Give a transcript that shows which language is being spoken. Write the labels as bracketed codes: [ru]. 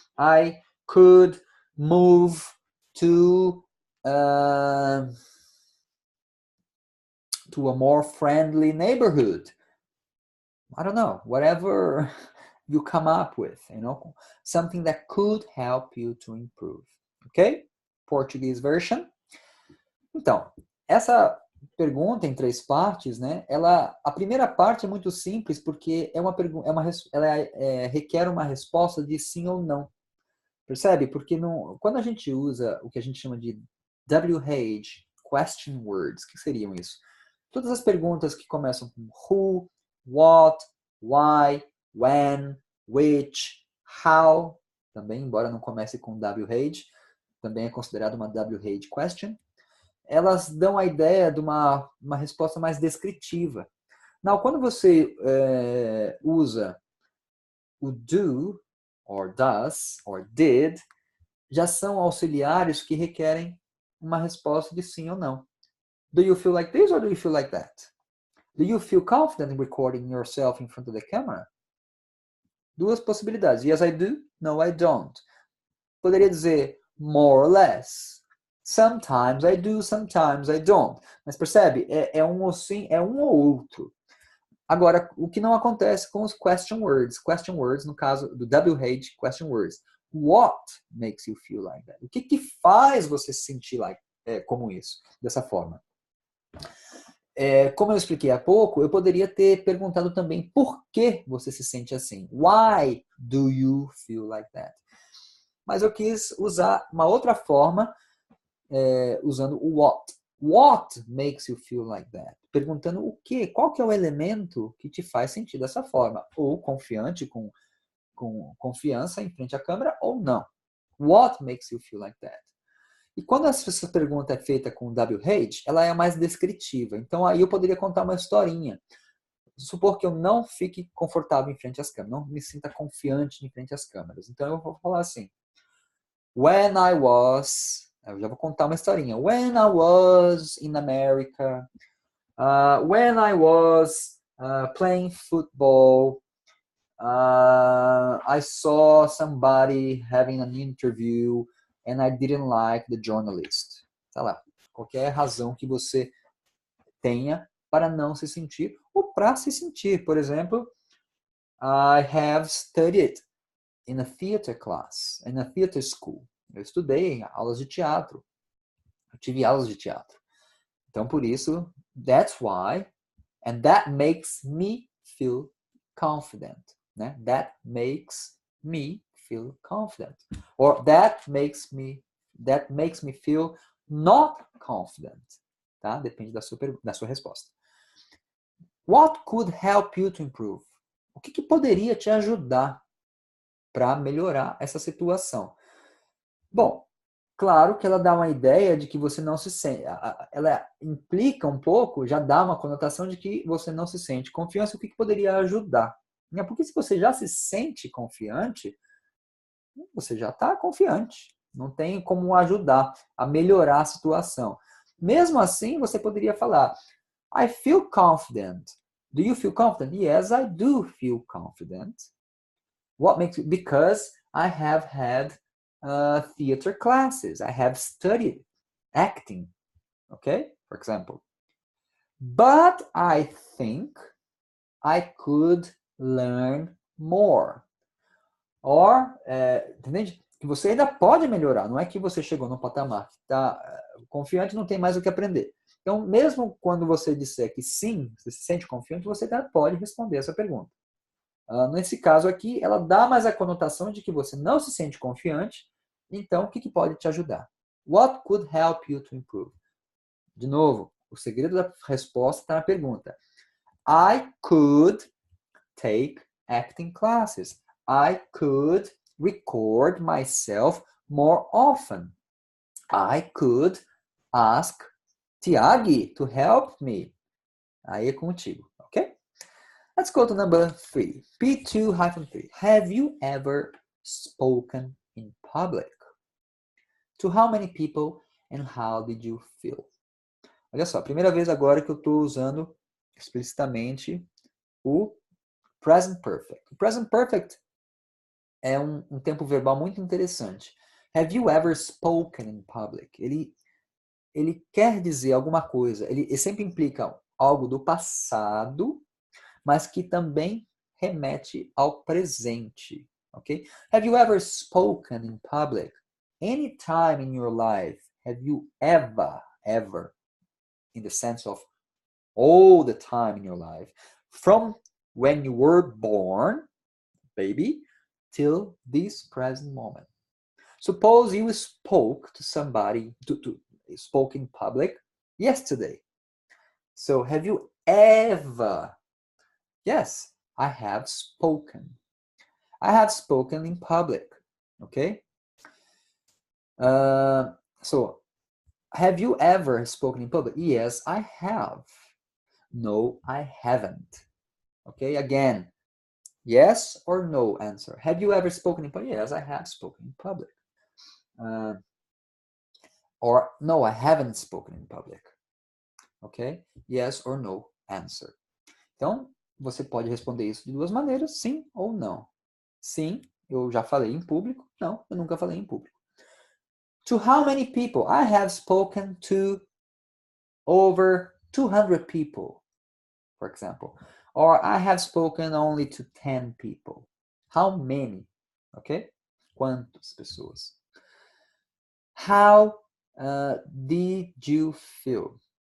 [en] I could move to a more friendly neighborhood. I don't know, whatever you come up with, something that could help you to improve. Ok? Portuguese version. [pt] Então, essa pergunta em três partes, né? A primeira parte é muito simples porque é uma pergunta, requer uma resposta de sim ou não. Percebe? Porque quando a gente usa o que a gente chama de WH, question words, o que seriam isso? Todas as perguntas que começam com who, what, why, when, which, how, também, embora não comece com WH, também é considerado uma WH question, elas dão a ideia de uma resposta mais descritiva. Não, quando você usa o do, or does, or did, já são auxiliares que requerem uma resposta de sim ou não. [en] Do you feel like this or do you feel like that? Do you feel confident in recording yourself in front of the camera? [pt] Duas possibilidades. [en] Yes, I do. No, I don't. [pt] Poderia dizer [en] more or less. Sometimes I do, sometimes I don't. [pt] Mas percebe? É um ou sim, é um ou outro. Agora, o que não acontece com os question words? [en] Question words, [pt] no caso do [en] WH, question words. What makes you feel like that? [pt] O que faz você se sentir como isso, dessa forma? Como eu expliquei há pouco, eu poderia ter perguntado também por que você se sente assim. [en] Why do you feel like that? [pt] Mas eu quis usar uma outra forma, usando o what. [en] What makes you feel like that? [pt] Perguntando o quê? Qual que é o elemento que te faz sentir dessa forma? Ou confiante, com confiança em frente à câmera, ou não. [en] What makes you feel like that? [pt] E quando essa pergunta é feita com WH, ela é mais descritiva. Então aí eu poderia contar uma historinha. Supor que eu não fique confortável em frente às câmeras, não me sinta confiante em frente às câmeras. Então eu vou falar assim: [en] When I was... [pt] Eu já vou contar uma historinha. [en] When I was in America, when I was playing football, I saw somebody having an interview and I didn't like the journalist. [pt] Sei lá, qualquer razão que você tenha para não se sentir ou para se sentir. Por exemplo, [en] I have studied in a theater class, in a theater school. [pt] Eu estudei aulas de teatro. Eu tive aulas de teatro. Então, por isso, [en] that's why, and that makes me feel confident. [pt] Né? [en] That makes me feel confident. Or that makes me feel not confident. [pt] Tá? Depende da sua resposta. [en] What could help you to improve? [pt] O que poderia te ajudar para melhorar essa situação? Bom, claro que ela dá uma ideia de que você não se sente. Ela implica um pouco, já dá uma conotação de que você não se sente confiante. O que poderia ajudar? Porque se você já se sente confiante, você já está confiante. Não tem como ajudar a melhorar a situação. Mesmo assim, você poderia falar: [en] I feel confident. Do you feel confident? Yes, I do feel confident. What makes you? Because I have had theater classes. I have studied acting. Okay, for example. But I think I could learn more. [pt] Or, entende? Que você ainda pode melhorar. Não é que você chegou no patamar que está confiante, não tem mais o que aprender. Então, mesmo quando você disser que sim, você se sente confiante, você ainda pode responder essa pergunta. Nesse caso aqui, ela dá mais a conotação de que você não se sente confiante. Então, o que pode te ajudar? [en] What could help you to improve? [pt] De novo, o segredo da resposta está na pergunta. [en] I could take acting classes. I could record myself more often. I could ask Tiagi to help me. [pt] Aí é contigo, [en] ok? Let's go to number 3. P2-3. Have you ever spoken in public? To how many people and how did you feel? [pt] Olha só, primeira vez agora que eu estou usando explicitamente o present perfect. O present perfect é um tempo verbal muito interessante. [en] Have you ever spoken in public? [pt] Ele quer dizer alguma coisa. Ele sempre implica algo do passado, mas que também remete ao presente. [en] Okay? Have you ever spoken in public? Any time in your life, have you ever, in the sense of all the time in your life, from when you were born, baby, till this present moment. Suppose you spoke to somebody, spoke in public yesterday. So have you ever? Yes, I have spoken. I have spoken in public. Okay? So, have you ever spoken in public? Yes, I have. No, I haven't. Okay, again, yes or no answer. Have you ever spoken in public? Yes, I have spoken in public. Or no, I haven't spoken in public. Ok? Yes or no answer. [pt] Então, você pode responder isso de duas maneiras, sim ou não. Sim, eu já falei em público. Não, eu nunca falei em público. [en] To how many people? I have spoken to over 200 people, for example. Or I have spoken only to 10 people. How many? Ok? [pt] Quantas pessoas? [en] How did you feel?